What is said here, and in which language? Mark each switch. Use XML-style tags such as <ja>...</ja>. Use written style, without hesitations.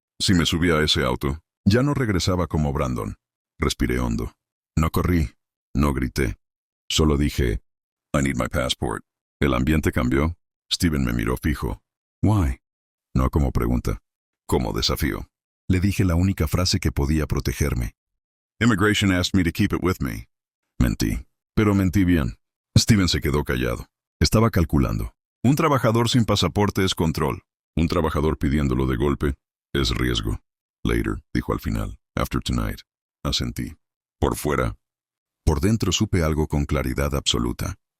<es>Si me subía a ese auto, ya no regresaba como Brandon. Respiré hondo. No corrí. No grité. Solo dije,</es> <en>I need my passport.</en> <es>El ambiente cambió. Steven me miró fijo.</es> <en>Why?</en> <es>No como pregunta. Como desafío. Le dije la única frase que podía protegerme.</es> <en>Immigration asked me to keep it with me.</en> <es>Mentí. Pero mentí bien. Steven se quedó callado. Estaba calculando. Un trabajador sin pasaporte es control. Un trabajador pidiéndolo de golpe es riesgo.</es> <en>Later,</en> <es>dijo al final.</es> <en>After tonight.</en> <es>Asentí. Por fuera. Por dentro supe algo con claridad absoluta.</es>